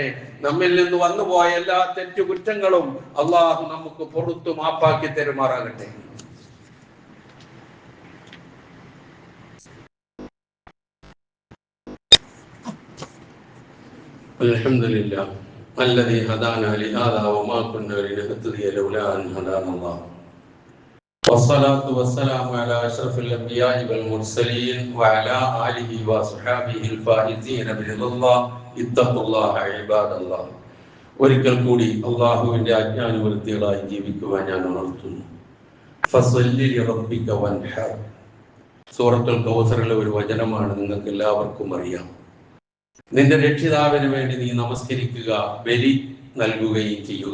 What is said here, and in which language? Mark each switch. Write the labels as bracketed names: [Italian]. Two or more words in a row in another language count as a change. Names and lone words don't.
[Malayalam] നമ്മിൽ നിന്ന് വന്നുപോയ എല്ലാ തെറ്റുകുറ്റങ്ങളും അല്ലാഹു നമുക്ക് പുറത്തു മാപ്പാക്കി തരുമാറാകട്ടെ. [Arabic] അൽഹംദുലില്ലാഹ് الذي هدانا لهذا وما كنا لنهتدي لولا أن هدانا الله والصلاة والسلام على أشرف الأنبياء والمرسلين وعلى آله وصحبه الفائزين برضا الله اتقوا الله عباد الله. [Malayalam] ഒരിക്കൽ കൂടി അല്ലാഹുവിന്റെ ആജ്ഞാനുവൃത്തികളായി ജീവിക്കുവാൻ ഞാൻ ഉണർത്തുന്നു. [Arabic] فصل لربك وانحر. [Malayalam] സൂറത്തുൽ കൗസറിലെ ഒരു വചനമാണ്, നിങ്ങൾക്ക് എല്ലാവർക്കും അറിയാം. നിന്റെ രക്ഷിതാവിന് വേണ്ടി നീ നമസ്കരിക്കുക, ബലി നൽകുകയും ചെയ്യുക.